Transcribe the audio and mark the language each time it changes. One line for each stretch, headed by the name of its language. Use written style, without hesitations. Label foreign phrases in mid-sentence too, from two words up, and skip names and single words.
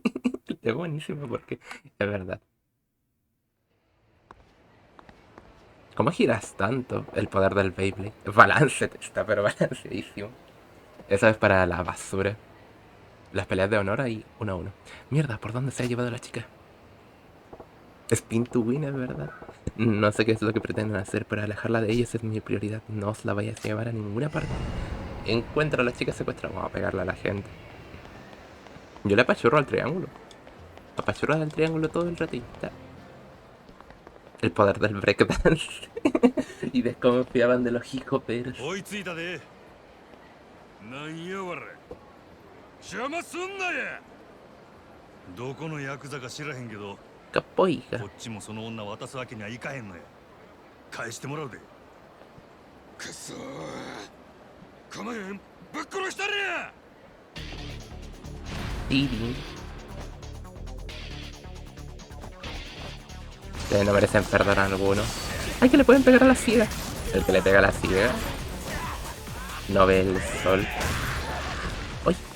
Spanish: Es buenísimo porque es verdad. ¿Cómo giras tanto? El poder del Beyblade. Balance está, pero balanceadísimo. Eso es para la basura. Las peleas de honor ahí 1 a 1. Mierda, ¿por dónde se ha llevado la chica?
English: Spin to win,
Spanish: es verdad. No sé qué es lo que pretenden hacer, pero alejarla de ellos es mi prioridad. No os la vayáis a llevar a ninguna parte. Encuentra a la chica secuestrada. Vamos a pegarle a la gente. Yo le apachurro al triángulo. Apachurro al triángulo todo el ratito. El poder del breakdance. Y desconfiaban de los hip-hoperos.
Japanese: 追いついたで。なんやわれ。邪魔すんなや。どこのヤクザか知らへんけど、 Capoiga. こっちもその女渡すわけにはいかへんのや。返してもらうで。くそー。構えん。ぶっ殺したれや。 Didi.
Spanish: Ustedes no merecen perdón a alguno. ¡Ay, que le pueden pegar a la ciega! El que le pega a la ciega no ve el sol. ¡Uy!